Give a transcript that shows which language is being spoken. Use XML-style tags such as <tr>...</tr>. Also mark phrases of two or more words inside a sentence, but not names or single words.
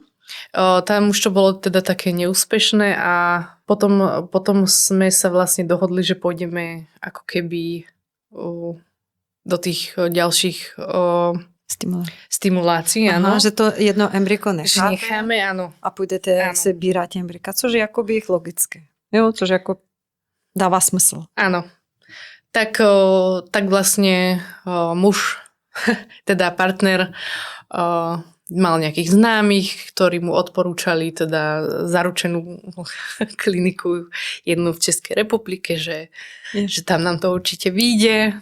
<sk>Tam už to bolo teda také neúspešné a potom sme sa vlastne dohodli, že pôjdeme ako keby do tých ďalších stimulácií.</sk> <cs>Aha, že to jedno embryko necháte.</cs> <sk>Necháme, áno.</sk> <cs>A půjdete se bírat embryka, což je jakoby logické. Jo, což jako dává smysl.</cs> <sk>Áno. Tak vlastne muž, teda partner, mal nejakých známych, ktorí mu odporúčali teda zaručenú kliniku jednu v Českej republike, že tam nám to určite vyjde.</sk>